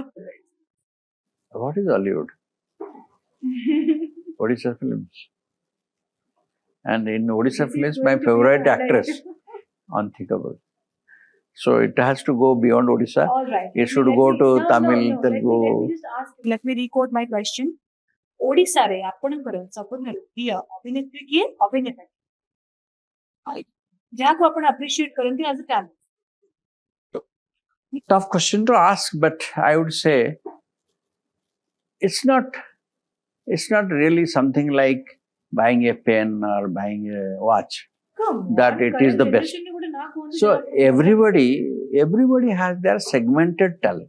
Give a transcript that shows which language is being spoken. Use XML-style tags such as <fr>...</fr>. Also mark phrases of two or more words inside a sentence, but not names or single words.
<en>what is Hollywood? Odisha films. And in Odisha films, my favorite actress, unthinkable. So it has to go beyond Odisha. All right. It should go to Tamil, Telugu. Let me record my question.</en> <or>Odisha re ଆପଣଙ୍କର ସବୁଠାରୁ ପ୍ରିୟ ଅଭିନେତ୍ରୀ କିଏ, ଅଭିନେତା? ଯାହାକୁ ଆପଣ</or> <en>appreciate କରନ୍ତି as a talent. Tough question to ask, but I would say it's not really something like buying a pen or buying a watch. That it is the best. So everybody has their segmented talent.</en>